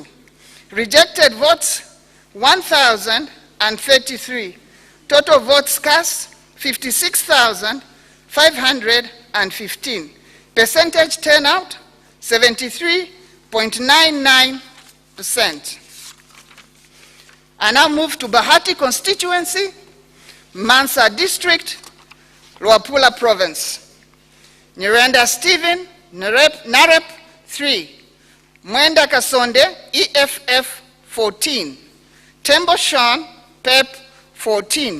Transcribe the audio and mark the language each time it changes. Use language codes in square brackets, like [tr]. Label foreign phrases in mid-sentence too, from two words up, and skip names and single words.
[en] Rejected votes 1,033. Total votes cast 56,515. Percentage turnout 73.99%. I now move to Bahati Constituency, Mansa District, Luapula Province. Nirenda Stephen, NAREP 3. Mwenda Kasonde, EFF 14. Tembo Sean, PEP 14.